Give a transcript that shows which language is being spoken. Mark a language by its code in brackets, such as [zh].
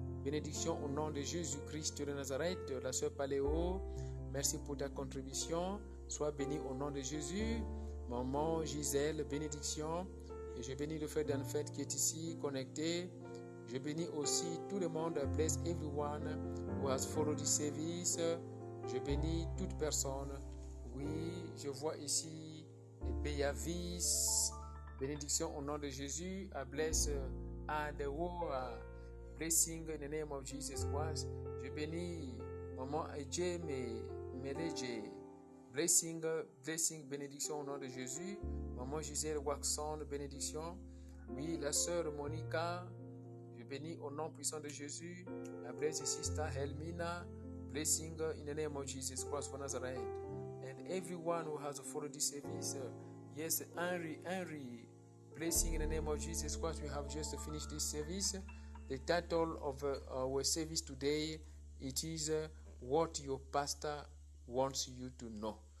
[fr] Bénédiction au nom de Jésus-Christ de Nazareth. La soeur Paléo, merci pour ta contribution. Sois béni au nom de Jésus. Maman Gisèle, bénédiction. Et je bénis le frère d'Anfet qui est ici, connecté. Je bénis aussi tout le monde. [en] Bless everyone who has followed this service. [fr] Je bénis toute personne. Oui, je vois ici Béavis. Bénédiction au nom de Jésus. [en] I bless Adewo. Blessing in the name of Jesus Christ. [fr] Je bénis Maman Eje Meleje. [en] Blessing, [fr] bénédiction au nom de Jésus. Maman Gisèle Waxon, bénédiction. Oui, la sœur Monica. Je bénis au nom puissant de Jésus. [en] I bless the sister Helmina. Blessing in the name of Jesus Christ for Nazareth. And everyone who has followed this service. Yes, Henry. Blessing in the name of Jesus Christ. We have just finished this service. The title of our service today, it is What Your Pastor Wants You to Know.